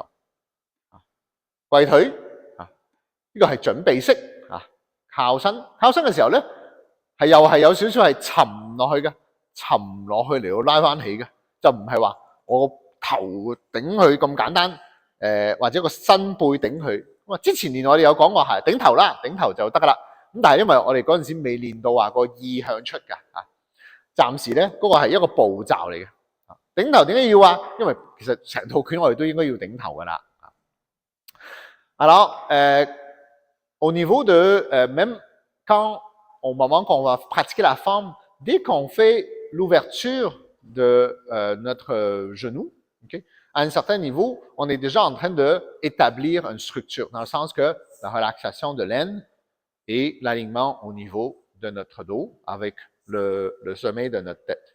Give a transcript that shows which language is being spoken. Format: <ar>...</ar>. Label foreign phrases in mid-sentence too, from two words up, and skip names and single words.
<yue>跪腿啊，呢個係準備式啊，靠身嘅時候咧，又係有少少係沉落去嘅，沉落去嚟到拉翻起嘅，就唔係話我個頭頂佢咁簡單，或者個身背頂佢。咁啊，之前練我哋有講過係頂頭啦，頂頭就得噶啦。咁但係因為我哋嗰陣時未練到話個意向出㗎啊，暫時咧嗰個係一個步驟嚟嘅。頂頭點解要啊？因為其實成套拳我哋都應該要頂頭噶啦。</yue> <fr>Alors, au niveau de, même quand au moment qu'on va pratiquer la forme, dès qu'on fait l'ouverture de notre genou, okay, à un certain niveau, on est déjà en train d'établir une structure, dans le sens que la relaxation de l'aine et l'alignement au niveau de notre dos avec le sommet de notre tête.</fr>